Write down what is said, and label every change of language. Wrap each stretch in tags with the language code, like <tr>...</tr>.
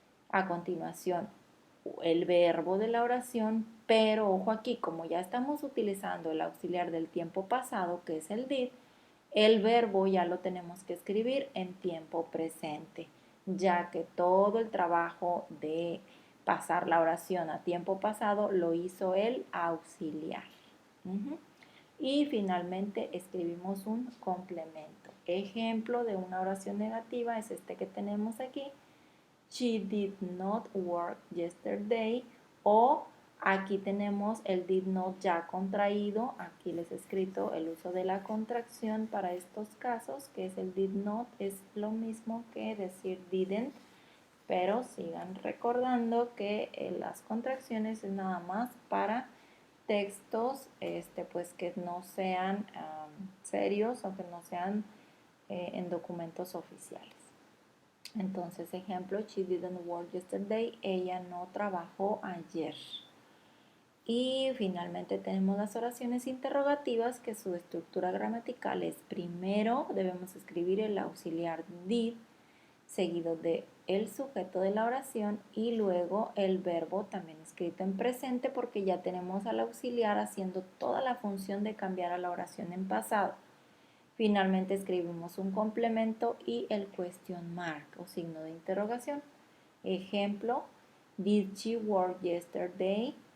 <es>A continuación, el verbo de la oración, pero ojo aquí, como ya estamos utilizando el auxiliar del tiempo pasado, que es el did, el verbo ya lo tenemos que escribir en tiempo presente, ya que todo el trabajo de pasar la oración a tiempo pasado lo hizo el auxiliar. Y finalmente escribimos un complemento. Ejemplo de una oración negativa es este que tenemos aquí. She did not work yesterday. O aquí tenemos el did not ya contraído. Aquí les he escrito el uso de la contracción para estos casos, que es el did not. Es lo mismo que decir didn't. Pero sigan recordando que las contracciones es nada más para textos pues que no sean serios o que no sean en documentos oficiales. Entonces, ejemplo, she didn't work yesterday, ella no trabajó ayer. Y finalmente tenemos las oraciones interrogativas, que su estructura gramatical es: primero debemos escribir el auxiliar did, seguido de el sujeto de la oración y luego el verbo también escrito en presente, porque ya tenemos al auxiliar haciendo toda la función de cambiar a la oración en pasado. Finalmente escribimos un complemento y el question mark o signo de interrogación. Ejemplo,</es> <en>did she work yesterday?</en>